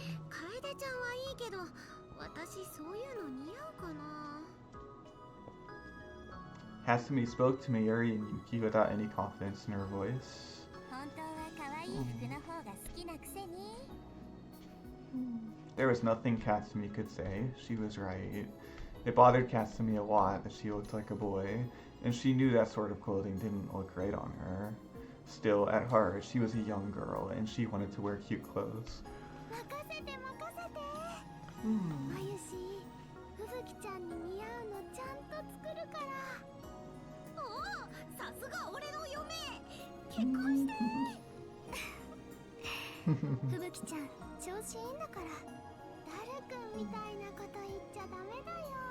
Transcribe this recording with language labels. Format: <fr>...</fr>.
<ja>楓ちゃんはいいけど、私そういうの似合うかな。</ja> <en>Katsumi spoke to Mayuri and Yuki without any confidence in her voice.</en> <ja>本当は可愛い服の方が好きなくせに。</ja> <en>There was nothing Katsumi could say. She was right. It bothered Katsumi a lot that she looked like a boy, and she knew that sort of clothing didn't look right on her. Still, at heart, she was a young girl, and she wanted to wear cute clothes.</en> <ja>任せて任せて。まゆし、ふぶきちゃんに似合うのちゃんと作るから。おお、さすが俺の嫁。結婚して。ふぶきちゃん、調子いいんだから。ダルくんみたいなこと言っちゃダメだよ。</ja>